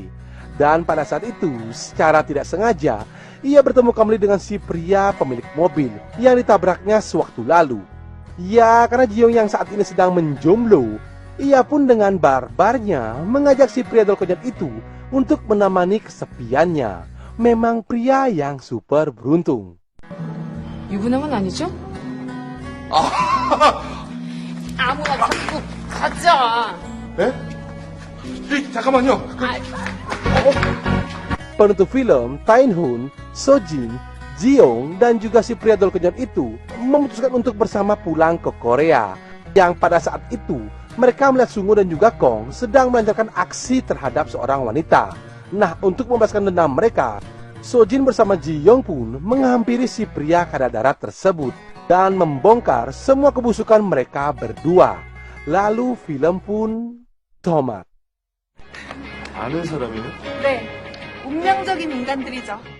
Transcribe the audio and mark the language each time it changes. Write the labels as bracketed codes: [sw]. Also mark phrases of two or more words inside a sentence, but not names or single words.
[id] Dan pada saat itu, secara tidak sengaja, ia bertemu kembali dengan si pria pemilik mobil yang ditabraknya sewaktu lalu. Ya, karena Ji-young yang saat ini sedang menjomblo, ia pun dengan barbarnya mengajak si pria dolkonyat itu untuk menemani kesepiannya. Memang pria yang super beruntung. [ko] 유부남은 아니죠? 아무나 자꾸 가자. 네? 잠깐만요. [id] Penutup film, Tae-hun, Sojin, Ji-young, dan juga si pria dolkonyat itu memutuskan untuk bersama pulang ke Korea. Yang pada saat itu, mereka melihat Sungo dan juga Kong sedang melancarkan aksi terhadap seorang wanita. Nah, untuk membalaskan dendam mereka, Sojin bersama Ji-young pun menghampiri si pria kada darat tersebut dan membongkar semua kebusukan mereka berdua. Lalu film pun tamat. [ko] 아는 사람이요? 네, 운명적인 인간들이죠.